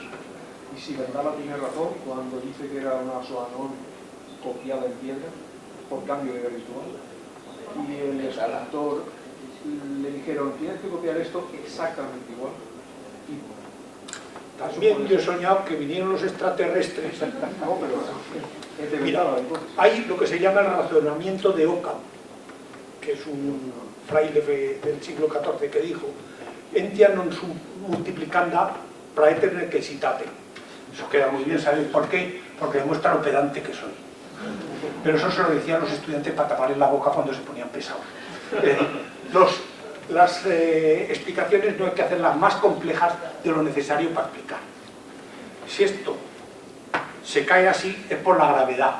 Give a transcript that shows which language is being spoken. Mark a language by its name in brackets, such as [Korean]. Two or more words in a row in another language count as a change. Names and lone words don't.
[Spanish] Y si Vendala tiene razón cuando dice que era una Soanón copiada en piedra por cambio de ritual, y el escultor le dijeron, tienes que copiar esto exactamente igual. Y también yo he soñado que vinieron los extraterrestres. No, pero mira, hay lo que se llama el razonamiento de Occam, que es un fraile del siglo XIV que dijo: [Latin] Entia non sum multiplicanda praeter necessitate. [Spanish] Eso queda muy bien, ¿sabéis por qué? Porque demuestra lo pedante que soy. Pero eso se lo decían los estudiantes para taparles la boca cuando se ponían pesados. Las explicaciones no hay que hacerlas más complejas de lo necesario para explicar. Si esto se cae así es por la gravedad.